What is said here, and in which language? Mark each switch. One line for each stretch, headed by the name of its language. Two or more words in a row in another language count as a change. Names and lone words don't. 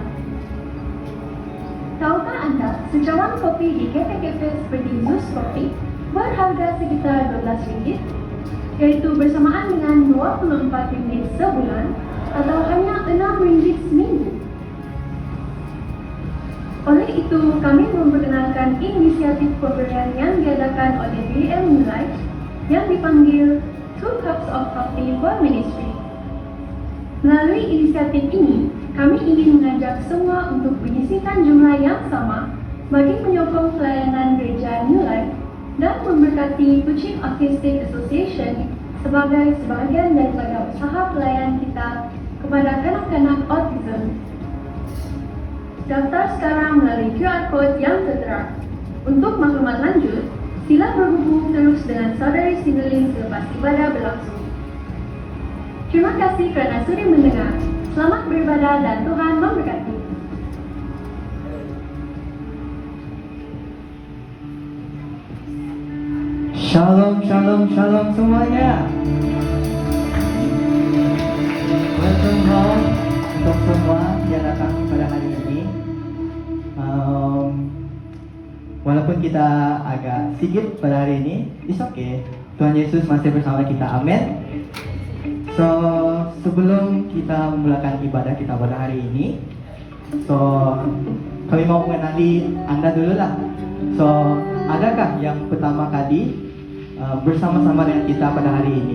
Malay: Tahukah Anda, secawan kopi di kafe-kafe seperti Zeus Coffee berharga sekitar RM12, yaitu bersamaan dengan RM24 sebulan atau hanya RM6 seminggu. Oleh itu, kami memperkenalkan inisiatif pemberian yang diadakan oleh DN Nilai yang dipanggil 2 Cups of Coffee for Ministry. Melalui inisiatif ini, kami ingin mengajak semua untuk menyisihkan jumlah yang sama bagi penyokong pelayanan gereja New Life dan memberkati Kuching Autistic Association sebagai sebahagian daripada usaha pelayanan kita kepada kanak-kanak autism. Daftar sekarang melalui
English: QR Code
Malay: yang tertera. Untuk maklumat lanjut, sila berhubung terus dengan saudari Sindelin selepas ibadah berlangsung. Terima kasih kerana sudi mendengar. Selamat beribadah dan Tuhan memberkati. Shalom, shalom, shalom semuanya.
English: Welcome home
Malay: untuk semua yang datang pada hari ini. Walaupun kita agak sigit pada hari ini,
English: it's okay.
Malay: Tuhan Yesus masih bersama kita. Amin. So, sebelum kita memulakan ibadah kita pada hari ini, kami mau mengenali Anda dulu lah. So, adakah yang pertama kali bersama-sama dengan kita pada hari ini?